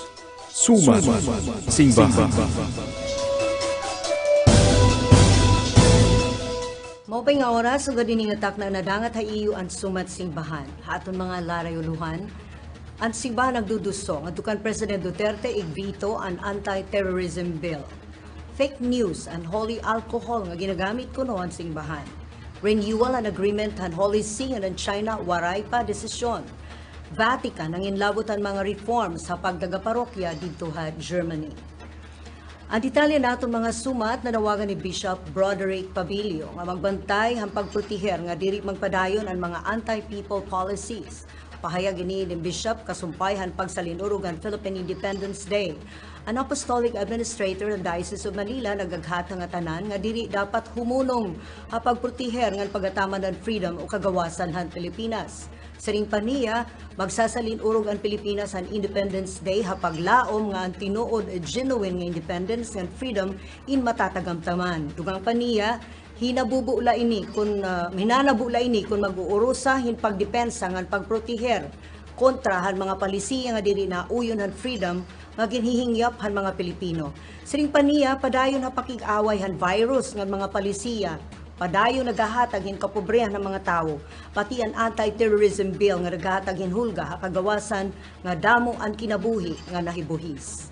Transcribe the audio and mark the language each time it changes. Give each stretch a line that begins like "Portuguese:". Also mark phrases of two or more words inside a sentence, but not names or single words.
Waray: Sumat Singbahan. Maupay nga oras, ugad iningatak na nadangat haiyo ang Sumat Singbahan. Haton mga larayuluhan, ang Singbahan nagduduso nga dukan President Duterte igvito ang
English: anti-terrorism bill. Fake news and holy alcohol
Waray: nga ginagamit kuno ang Singbahan. Renewal an agreement han Holy See and China waray pa desisyon. Vatican ang inlabot ang mga reforms sa pagdagaparokya dito ha Germany. Ang detalye naton mga sumat na nawagan ni Bishop Broderick Pabilio nga magbantay ang pagproteher nga diri magpadayon ang mga
English: anti-people policies.
Waray: Pahayag ini ni Bishop kasumpayhan pagsalinurog ang Philippine Independence Day. Ang Apostolic Administrator ng Diocese of Manila nagaghat nga tanan nga diri dapat humunong ang pagproteher nga pagataman ng freedom o kagawasan han Pilipinas. Sa ring paniya, magsasalinurog ang Pilipinas ang Independence Day hapaglaom nga ang tinuod genuine nga
English: independence and freedom
Waray: in matatagamtaman. Dugang paniya, hinabubula ini kung mag-uurusa hin pagdepensa ngan pagproteher kontra han mga palisiya nga diri na uyon han freedom nga ginhihingyap han mga Pilipino. Siring paniya padayon ha pakig-away han virus ngan mga palisiya, padayon nagahatag hin kapobrehan ng mga tao, pati ang
English: anti-terrorism bill
Waray: nga nagahatag hin hulga ha kagawasan nga damo ang kinabuhi nga nahibuhis.